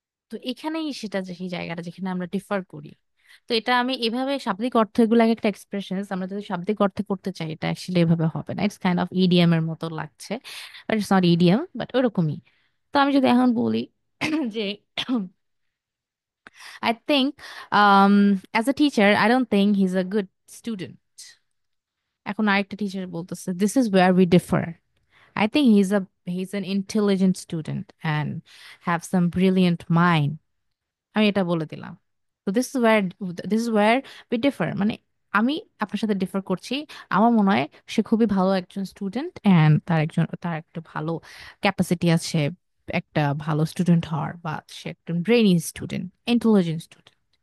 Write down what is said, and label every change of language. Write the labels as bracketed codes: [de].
[bn] তো এখানেই সেটা যে সেই জায়গাটা যেখানে আমরা ডিফার করি। তো এটা আমি এভাবে শাব্দিক অর্থ, এগুলো একটা এক্সপ্রেশন, আমরা যদি শাব্দিক অর্থে করতে চাই এটা অ্যাকচুয়ালি এভাবে হবে না। [en] it's kind of EDM [bn] এর মতো লাগছে, [en] but it's not EDM, [bn] but ওরকমই। তো আমি যদি এখন বলি যে [en] I think as a teacher I don't think he is a good student. [bn] এখন আরেকটা টিচার বলতেছে [en] This is where we differ. I think he's an intelligent student and have some brilliant mind. [bn] আমি এটা বলে দিলাম। তো [en] this is where we differ [bn] মানে আমি আপনার সাথে ডিফার করছি। আমার মনে হয় সে খুবই ভালো একজন স্টুডেন্ট এন্ড তার একটা ভালো ক্যাপাসিটি আছে একটা ভালো স্টুডেন্ট হওয়ার, বা সে একজন ব্রেইনি স্টুডেন্ট, ইন্টেলিজেন্ট স্টুডেন্ট।